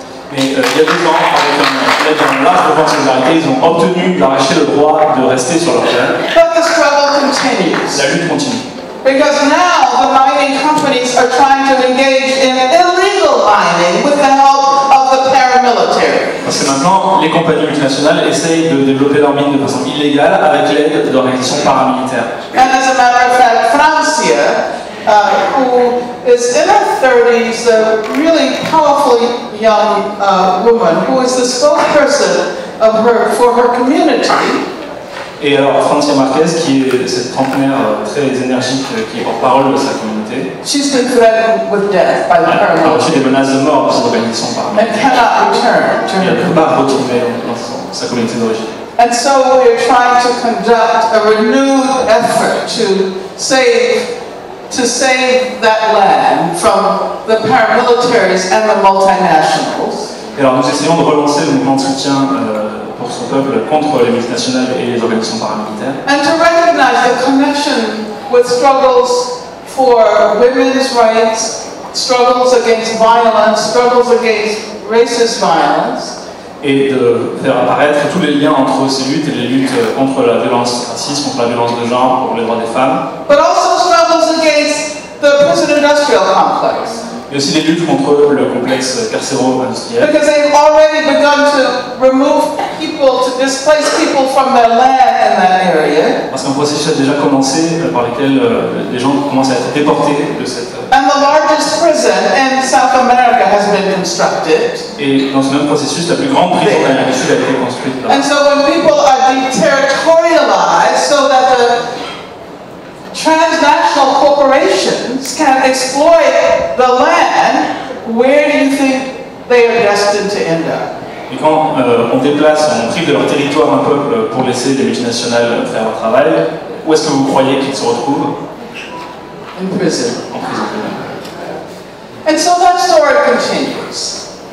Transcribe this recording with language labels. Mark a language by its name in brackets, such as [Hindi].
[French] Mais il y a 2 ans, avec un large mouvement de solidarité, ils ont obtenu d'arracher le droit de rester sur leur terre. [English] But the struggle continues. [French] La lutte continue. [English] Because now the mining companies are trying to engage in illegal mining with the help of the paramilitary. [French] Parce que maintenant, les compagnies multinationales essayent de développer leurs mines de façon illégale avec l'aide d'organisations paramilitaires. [English] And as a matter of fact, Francia, who is in her 30s, a really powerful young woman who is the spokesperson for her community. [French] Et alors, Francia Marquez, qui est cette trentenaire très énergique, qui est porte-parole de sa communauté, [English] she's been threatened with death by the [French] a reçu des [English] paramilitary [French] menaces de mort de cette organisation [English] and [French] paramilitaire. [English] cannot return to [French] Et elle [English] her [French] ne peut [English] community. [French] pas retourner dans sa communauté d'origine. [English] And so we're trying to conduct a renewed effort to save that land from the paramilitaries and the multinationals. [French] Et alors, nous essayons de relancer le mouvement de soutien pour son peuple contre les multinationales et les organisations paramilitaires. [English] And to recognize the connection with struggles for women's rights, struggles against violence, struggles against racist violence. [French] Et de faire apparaître tous les liens entre ces luttes et les luttes contre la violence raciste, contre la violence de genre, pour les droits des femmes. [English] But also struggles against the prison industrial complex. [French] Et aussi des luttes contre le complexe carcéro-industriel. [English] Because they've already begun to remove people, to displace people from their land in that area. [French] Parce qu'un processus a déjà commencé par lequel les gens commencent à être déportés de cette... [English] And the largest prison in South America has been constructed. [French] Et dans ce même processus, la plus grande prison d'Amérique du Sud a été construite là. [English] And so when people are deterritorialized so that the transnational corporations can exploit the land, where do you think they are destined to end up? [French] Et quand on déplace, on prive de leur territoire un peuple pour laisser les multinationales faire leur travail, où est-ce que vous croyez qu'ils se retrouvent? [English] In prison. [French] En prison. [English] And so that story continues.